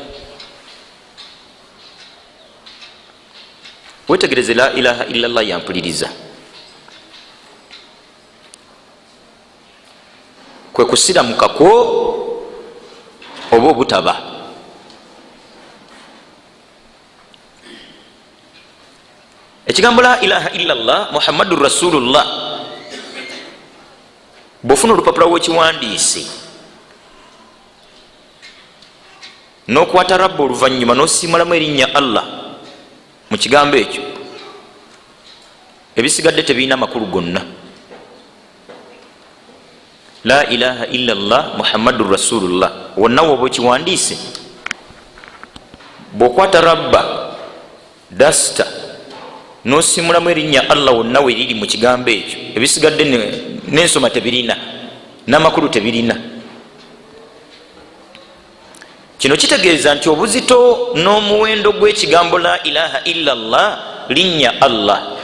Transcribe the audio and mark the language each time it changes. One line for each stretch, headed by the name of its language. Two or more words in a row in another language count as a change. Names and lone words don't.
Ganda: wetegereze
Arabic: لا إله إلا الله
Ganda: yampuliriza kwe kusiramukako oba obutaba ekigambo
Arabic: لا إله إلا الله محمد رسول الله
Ganda: bwofuna olupapula wekiwandiise n'okwata rabba oluvannyuma n'osiimulamu erinnya Allah mu kigambo ekyo ebisigadde tebirina makulu gonna
Arabic: لا إله إلا الله محمد رسول الله
Ganda: wonna woba okiwandiise bw'okwata rabba dasta n'osimulamu erinnya Allah wonna we riri mu kigambo ekyo ebisigadde n'ensoma tebirina n'amakulu tebirina kino kitegeeza nti obuzito n'omuwendo gw'ekigambo
Arabic: لا إله إلا الله
Ganda: linnya Allah